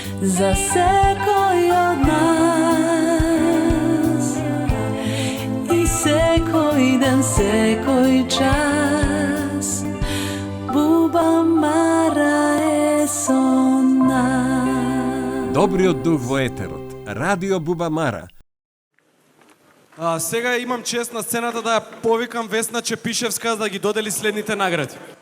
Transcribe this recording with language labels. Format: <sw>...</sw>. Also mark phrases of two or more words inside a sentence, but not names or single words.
<mk>за секој од нас и секој ден, секој час Буба Мара е со нас. Добриот дух во етерот. Радио Буба Мара. Сега имам чест на сцената да ја повикам Весна Чепишевска да ги додели следните награди.</mk>